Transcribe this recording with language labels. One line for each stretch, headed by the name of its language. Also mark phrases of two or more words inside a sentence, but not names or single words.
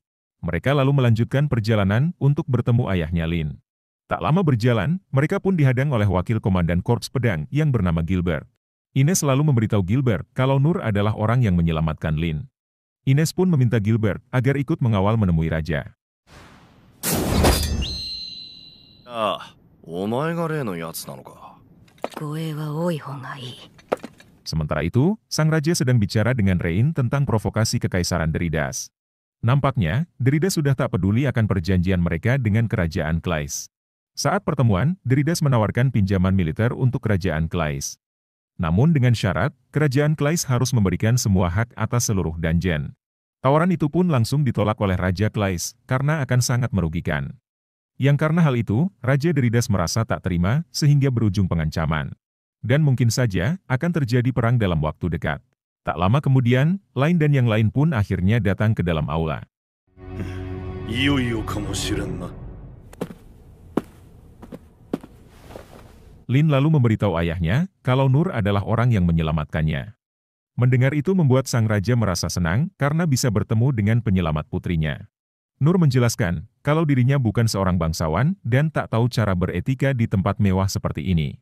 Indonesian: Mereka lalu melanjutkan perjalanan untuk bertemu ayahnya Lin. Tak lama berjalan, mereka pun dihadang oleh wakil komandan Korps Pedang yang bernama Gilbert. Ines lalu memberitahu Gilbert kalau Nur adalah orang yang menyelamatkan Lin. Ines pun meminta Gilbert agar ikut mengawal menemui raja.
Japanese: ああ、お前が例のやつなのか。護衛は多い方がいい。
Indonesian: Sementara itu, sang raja sedang bicara dengan Rein tentang provokasi kekaisaran Deridas. Nampaknya, Deridas sudah tak peduli akan perjanjian mereka dengan kerajaan Klais. Saat pertemuan, Deridas menawarkan pinjaman militer untuk kerajaan Klais. Namun dengan syarat, kerajaan Klais harus memberikan semua hak atas seluruh dungeon. Tawaran itu pun langsung ditolak oleh Raja Klais, karena akan sangat merugikan. Yang karena hal itu, Raja Deridas merasa tak terima, sehingga berujung pengancaman. Dan mungkin saja, akan terjadi perang dalam waktu dekat. Tak lama kemudian, Lain dan yang lain pun akhirnya datang ke dalam aula.
Japanese: いよいよかもしれんな。
Indonesian: Lin lalu memberitahu ayahnya, kalau Nur adalah orang yang menyelamatkannya. Mendengar itu membuat sang raja merasa senang, karena bisa bertemu dengan penyelamat putrinya. Nur menjelaskan, kalau dirinya bukan seorang bangsawan, dan tak tahu cara beretika di tempat mewah seperti ini.